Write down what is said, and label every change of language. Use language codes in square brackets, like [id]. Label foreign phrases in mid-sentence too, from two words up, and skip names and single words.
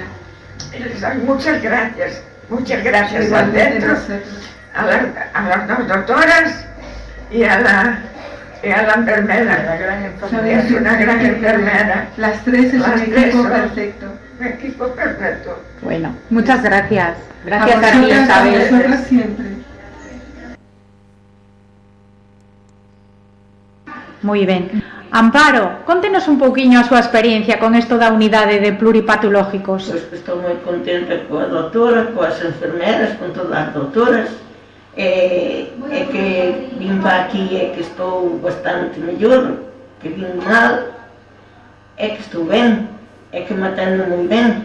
[es] Muchas gracias al centro, a las 2 doctoras y a la enfermera. Es una gran enfermera. Las 3 es un equipo perfecto. Un equipo perfecto. Bueno, muchas gracias. Gracias a ti, Isabel. A vosotras siempre. [gl] Moi ben. Amparo, contenos un pouquiño a súa experiencia con isto da unidade de pluripatológicos. Pois que estou moi contenta coa doutora, coas enfermeras, con todas as doutoras, e que vim para aquí e que estou bastante mellor, que vim mal, e que estou ben, e que me atendo moi ben.